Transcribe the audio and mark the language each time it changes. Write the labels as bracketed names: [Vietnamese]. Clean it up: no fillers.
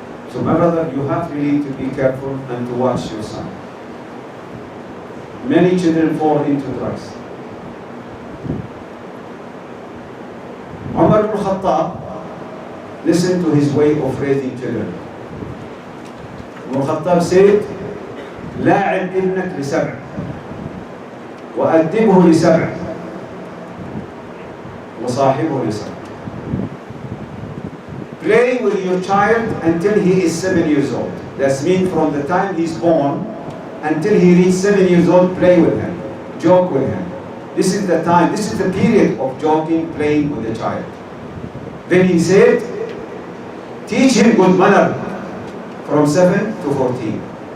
[English] So, my brother, you have really to be careful and to watch your son. Many children fall into drugs. Umar ibn Khattab, listen to his way of raising children. Ibn Khattab said, [Arabic] لاعب ابنك لسبع وأدبه لسبع وصاحبه لسبع. [English] Play with your child until he is 7 years old. That's mean from the time he's born until he reaches 7 years old, play with him, joke with him. This is the time, this is the period of joking, playing with the child. Then he said, teach him good manner from 7 to 14.